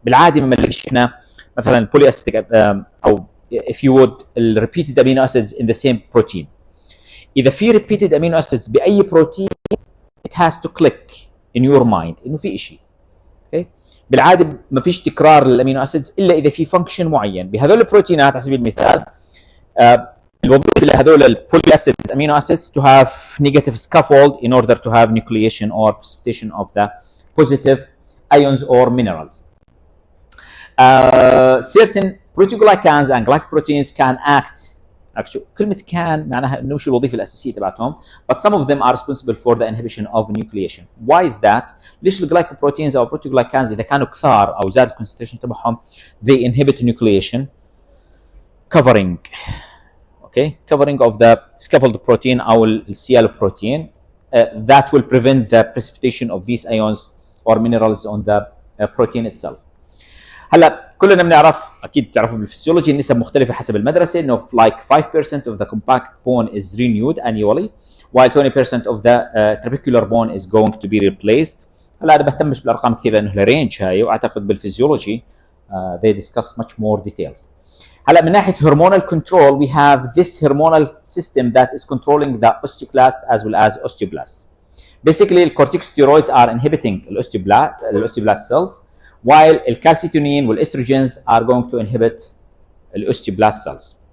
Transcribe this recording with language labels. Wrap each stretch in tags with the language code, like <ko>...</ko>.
<ar>بالعاده ما بنلاقيش احنا مثلا</ar> <en>polyacidic او if you would repeated amino acids in the same protein. اذا في repeated amino acids</en> <ar>باي بروتين</ar> <en>it has to click in your mind</en> <ar>انه في شيء. اوكي بالعاده ما فيش تكرار للامينو اسيدز الا اذا في فانكشن معين. بهذول البروتينات على سبيل المثال الوظيفه لهذول البولي اسيد امينو اسيدز</ar> <en>to have negative scaffold in order to have nucleation or precipitation of the positive ions or minerals. Certain proteoglycans and glycoproteins can act. Actually</en> <ar>كلمة can معناها انه شو الوظيفة الأساسية تبعتهم,</ar> <en>but some of them are responsible for the inhibition of nucleation. Why is that?</en> <ar>ليش الجلايكوبروتينز أو</ar> <en>proteoglycans</en> <ar>إذا كانوا كثار أو زاد الكونسنتريشن تبعهم</ar> <en>they inhibit nucleation, covering covering of the scaffold protein أو الCL protein that will prevent the precipitation of these ions or minerals on the protein itself.</en> <ar>هلا كلنا بنعرف اكيد بتعرفوا بالفسيولوجي النسب مختلفه حسب المدرسه انه</ar> <en>like 5% of the compact bone is renewed annually while 20% of the trabecular bone is going to be replaced.</en> <ar>هلا انا بهتمش بالارقام كثير لانه الرينج هاي واعتقد بالفسيولوجي</ar> <en>they discuss much more details.</en> <ar>هلا من ناحيه</ar> <en>hormonal control we have this hormonal system that is controlling the osteoclast as well as osteoblasts. Basically the corticosteroids are inhibiting osteoblast cells while الكالسيتونين والestrogens are going to inhibit the osteoblast cells.</en>